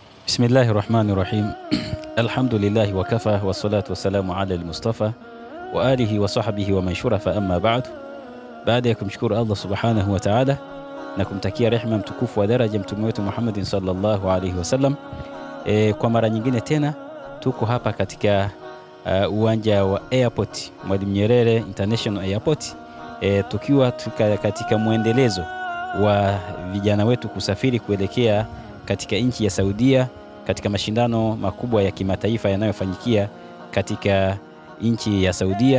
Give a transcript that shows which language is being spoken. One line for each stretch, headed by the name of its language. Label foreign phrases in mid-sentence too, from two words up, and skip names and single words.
Arabic: بسم الله الرحمن الرحيم. الحمد لله وكفى والصلاة والسلام على المصطفى وآله وصحبه ومن شرفا، أما بعد.
Swahili: Baada ya kumshukuru
Arabic: الله سبحانه وتعالى
Swahili: na kumtakia rehema mtukufu wa daraja mtume wetu Muhammadin
Arabic: صلى الله عليه وسلم,
Swahili: kwa mara nyingine tena tuko hapa katika uwanja wa airport Mwalimu Nyerere International Airport, tukiwa katika muendelezo wa vijana wetu kusafiri kuelekea katika nchi ya Saudia katika mashindano makubwa ya kimataifa yanayofanyikia katika nchi ya Saudia.